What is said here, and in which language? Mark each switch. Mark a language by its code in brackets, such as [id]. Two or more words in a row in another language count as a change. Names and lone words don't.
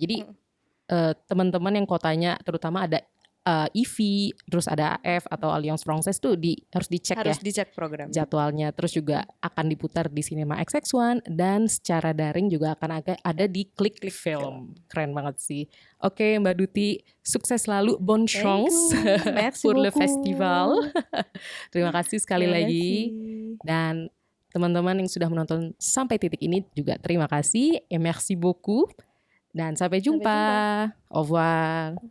[id] Jadi teman-teman yang kotanya terutama ada IVI, terus ada AF atau Alliance Française tuh harus dicek Harus ya dicek program jadwalnya. Terus juga akan diputar di Cinema XX1 dan secara daring juga akan ada di Klik Film. Keren banget sih. Oke Mbak Duti, sukses selalu, [fr] bonne chance pour le festival. [id] Terima kasih sekali lagi. Dan teman-teman yang sudah menonton sampai titik ini juga terima kasih. [fr] Et merci beaucoup. [id] Dan sampai jumpa. [fr] Au revoir.